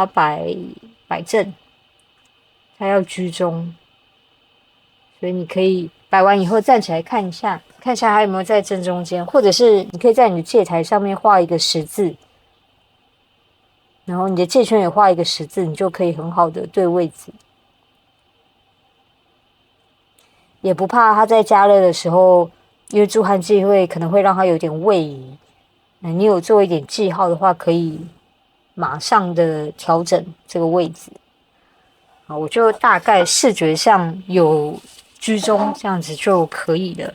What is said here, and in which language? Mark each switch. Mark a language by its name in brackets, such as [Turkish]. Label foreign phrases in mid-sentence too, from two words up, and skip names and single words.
[Chinese] 擺正，它要居中，所以你可以擺完以後站起來看一下，看一下它有沒有在正中間，或者是你可以在你的戒台上面畫一個十字，然後你的戒圈也畫一個十字，你就可以很好的對位置，也不怕它在加熱的時候。因為助焊劑可能會讓它有點位移，你有做一點記號的話，可以馬上的調整這個位置。好，我就大概視覺上有居中，這樣子就可以了。